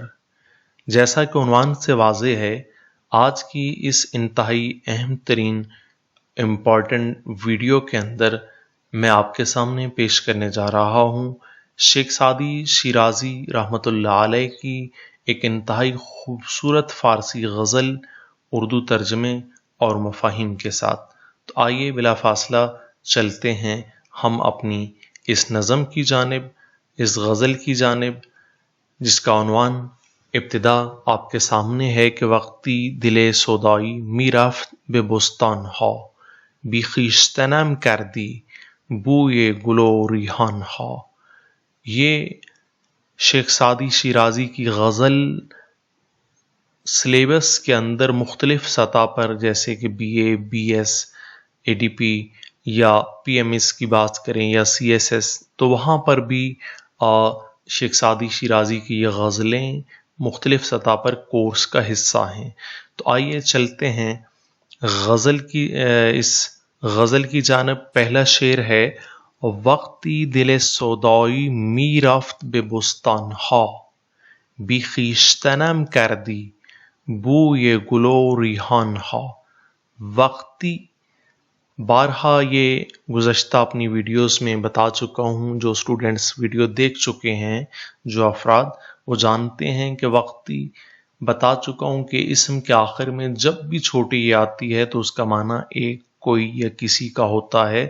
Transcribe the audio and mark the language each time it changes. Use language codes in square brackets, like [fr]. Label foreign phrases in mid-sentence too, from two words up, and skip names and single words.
[ur] جیسا کہ عنوان سے واضح ہے، آج کی اس انتہائی اہم ترین امپورٹنٹ ویڈیو کے اندر میں آپ کے سامنے پیش کرنے جا رہا ہوں شیخ سعدی شیرازی [ar] رحمۃ اللہ علیہ [ur] کی ایک انتہائی خوبصورت فارسی غزل اردو ترجمے اور مفاہیم کے ساتھ۔ تو آئیے بلا فاصلہ چلتے ہیں ہم اپنی اس نظم کی جانب، اس غزل کی جانب، جس کا عنوان ابتدا آپ کے سامنے ہے کہ [fa] وقتی دل سودائی می رفت به بستان ها، بی خویشتنم کردی بوی گل و ریحان ها۔ [ur] یہ شیخ سعدی شیرازی کی غزل سلیبس کے اندر مختلف سطح پر، جیسے کہ بی اے، بی ایس، اے ڈی پی یا پی ایم ایس کی بات کریں یا سی ایس ایس، تو وہاں پر بھی شیخ سعدی شیرازی کی یہ غزلیں مختلف سطح پر کورس کا حصہ ہیں۔ تو آئیے چلتے ہیں اس غزل کی جانب۔ پہلا شعر ہے: [fa] وقتی دل سودائی می رفت به بستان ها، بی خویشتنم کردی بوی گل و ریحان ها۔ [ur] وقتی، بارہا یہ گزشتہ اپنی ویڈیوز میں بتا چکا ہوں، جو اسٹوڈنٹس ویڈیو دیکھ چکے ہیں، جو افراد، وہ جانتے ہیں کہ وقتی بتا چکا ہوں کہ اسم کے آخر میں جب بھی چھوٹی یہ آتی ہے تو اس کا معنی ایک، کوئی یا کسی کا ہوتا ہے۔